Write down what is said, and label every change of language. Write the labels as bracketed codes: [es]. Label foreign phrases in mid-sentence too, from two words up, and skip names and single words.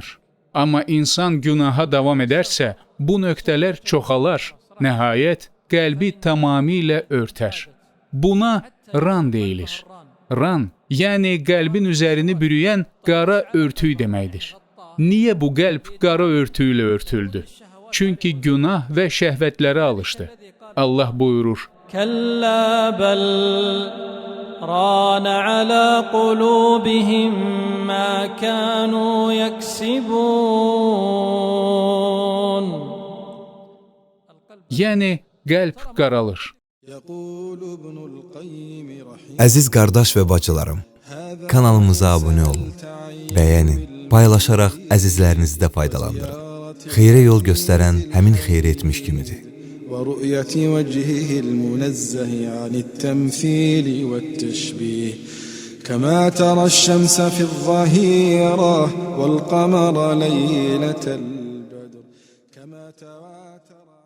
[az] Amma insan günaha davam edərsə, bu nöqtələr çoxalar, nəhayət qəlbi tamamilə örtər. Buna ran deyilir. Ran, yəni qəlbin üzərini bürüyən qara örtük deməkdir. Niyə bu qəlb qara örtüylə örtüldü? Çünki günah və şəhvətlərə alışdı. Allah buyurur, [ar] كلا بل ران على قلوبهم ما كانوا يكسبون. [az] Yəni qəlb qaralır. Əziz qardaş və bacılarım, kanalımıza abunə olun, bəyənin, paylaşaraq əzizlərinizi də faydalandırın. Xeyrə yol göstərən həmin xeyri etmiş kimidir. [ar] ورؤية وجهه المنزه عن التمثيل والتشبيه كما ترى الشمس في الظهيرة والقمر ليلة